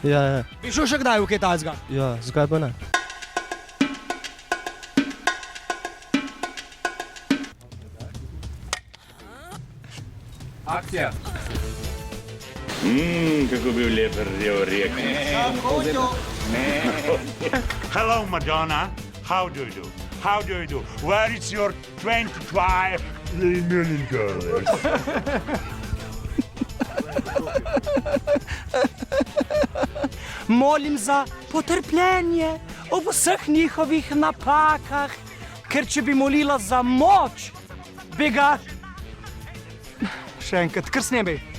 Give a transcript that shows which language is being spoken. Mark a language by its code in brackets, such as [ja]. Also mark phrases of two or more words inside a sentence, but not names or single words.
[sl] Ja. Bi šel še kdaj v kaj tazga? Ja, zakaj pa ne? Akcija. Kako bil lep rjek. [en] Hello, Madonna. How do you do? How do you do? Where is your 25 million girls? [sl] Molim za potrpljenje ob vseh njihovih napakah, ker če bi molila za moč, bi ga... Še enkrat, kar snemi.